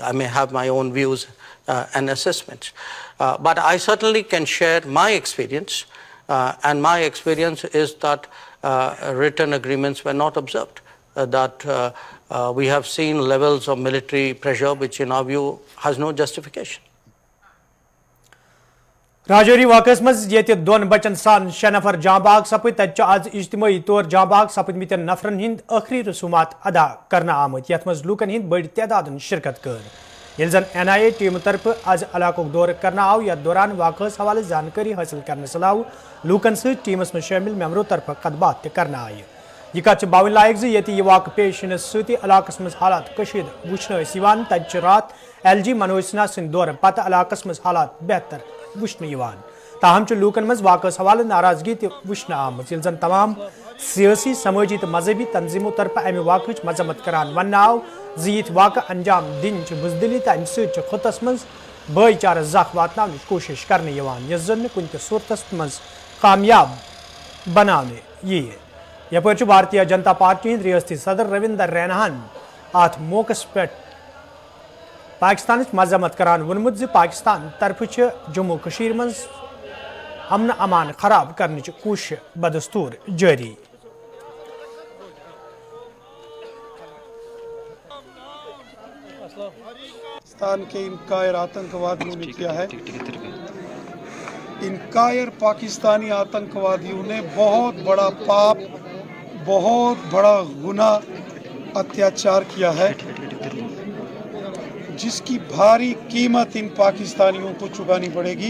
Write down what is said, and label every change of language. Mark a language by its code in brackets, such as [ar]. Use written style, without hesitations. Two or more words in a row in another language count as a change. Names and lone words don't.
[en] I may have my own views and assessments. But I certainly can share my experience, and my experience is that written agreements were not observed, that we have seen levels of military pressure which in our view has no justification. [ks] राजौरी वाकस मज ये दोन बचन सान 6 नफर जांबाग सपद तत आज इज्तिमाई तौर जांबाग सपदमित नफरन हिंद आखिरी रसूमात अदा करना आमत यथ मज लूकन हिंद बड़ी तादाद शिरकत कर ये जन NIA टीम तरफ आज इलाको दौर करना आव यथ दौरान वाकस हवाले जानकारी हासिल करने सलाह लूकन सत टीमस में शामिल मेम्बरों तरफ कदबात करना आय यह कत बावन लायक ये वाक़ पेश इन सत इलाकस मज हालात कशीद वुचन तत रात LG मनोज सिन्हा सिंद दौर पत इलाकस मज हालात बेहतर वुचन ताहम लूकन मज वाकस हवाले नाराजगी वुचन आम जन तमाम सियासी समाजी तो मजहबी तंजीमों तरफ अमि वाक़ मजम्मत करान वन आव यथ वाक़ अंजाम दिन बुजदिली तो अमि खुतस मज भाईचारा जख वात कोशिश करने यस जन कुन सूरतस मज कामयाब बनाने यह यपर भारतीय जनता पार्टी रियासती सदर रविंदर रैनाहन अत मौकस पे पाकिस्तान मजम्मत करान वोनमुत ज पाकिस्तान तरफ जम्मू कश्मीर मज अमन अमान खराब करने कोशिश बदस्तूर जारी। [hi] पाकिस्तान के इन कायर आतंकवादियों ने किया है। इन कायर पाकिस्तानी आतंकवादियों ने बहुत बड़ा पाप, बहुत बड़ा गुनाह, अत्याचार किया है, जिसकी भारी कीमत इन पाकिस्तानियों को चुकानी पड़ेगी।